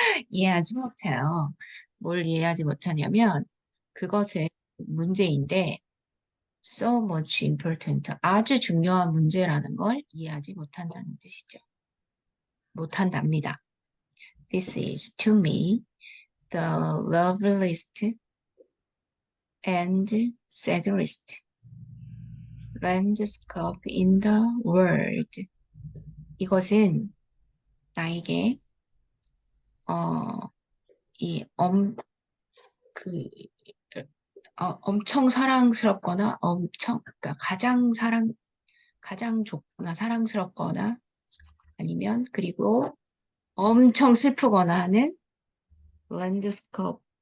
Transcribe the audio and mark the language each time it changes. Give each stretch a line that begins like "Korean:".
Korean: 이해하지 못해요. 뭘 이해하지 못하냐면 그것은 문제인데
English: so much important,
Korean: 아주 중요한 문제라는 걸 이해하지 못한다는 뜻이죠. 못한답니다.
English: This is to me the loveliest and saddest landscape in the world.
Korean: 이것은 나에게 이 그 엄청 사랑스럽거나 그러니까 가장 좋거나 사랑스럽거나 아니면 그리고 엄청 슬프거나 하는 landscape,